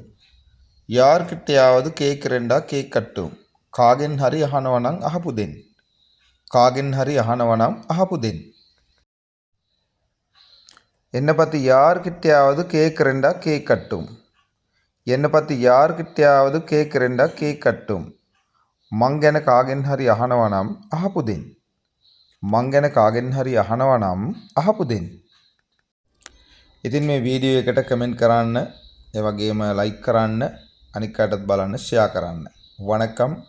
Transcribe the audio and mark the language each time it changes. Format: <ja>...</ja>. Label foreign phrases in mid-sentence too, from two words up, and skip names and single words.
<ta>யார்கிட்டயாவது கேட்கிறேன்டா கேட்கட்டும்.</ta> <si>කාගෙන් හරි අහනවනම් අහපු දෙන්. කාගෙන් හරි අහනවනම් අහපු දෙන්.</si> <ta>என்னை பற்றி யார்கிட்டயாவது கேட்கிறேன்டா கேட்கட்டும். என்னை பற்றி யார்கிட்டயாவது கேட்கிறேன்டா கேட்கட்டும்.</ta> <si>මං ගැන කාගෙන් හරි අහනවනම් අහපු දෙන්. මං ගැන කාගෙන් හරි අහනවනම් අහපු දෙන්. ඉතින් මේ වීඩියෝ එකට කමෙන්ට් කරන්න, ඒ වගේම ලයික් කරන්න, අනික් අයටත් බලන්න ෂෙයා කරන්න.</si>